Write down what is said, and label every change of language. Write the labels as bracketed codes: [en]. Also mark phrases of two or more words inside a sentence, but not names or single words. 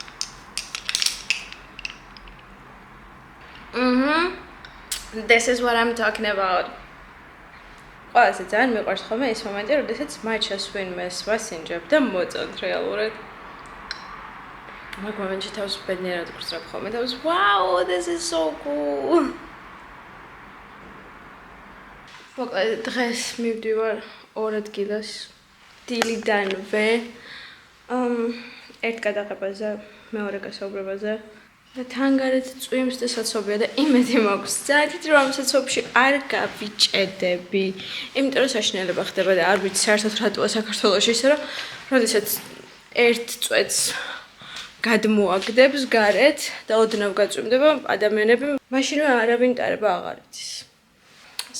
[en] This is what I'm talking about. [ka] ყველაზე ძალიან მიყვარს ხოლმე ეს მომენტი, როდესაც მაჩას ვინმეს ვასინჯებ და მოწონთ რეალურად. მაგ მომენტში თავს ბედნიერად გრძნობ ხოლმე და [en] wow, this is so cool. [ka] მოკლედ დღეს მივდივარ 2 ადგილას. დილიდანვე ერთ გადაღებაზე, მეორე გასაუბრებაზე და თან გარეთ წვიმს და საცობია და იმედი მაქვს ძალიან რომ ამ საცობში არ გავიჭედები, იმიტომ რომ საშინელება ხდება და არ ვიცი საერთოდ რატოა საქართველოში ისე რომ როდესაც ერთ წვეთს გადმოაგდებს გარეთ და ოდნავ გაწვიმდება ადამიანები, მაშინვე არავინ ტარება აღარ იცის.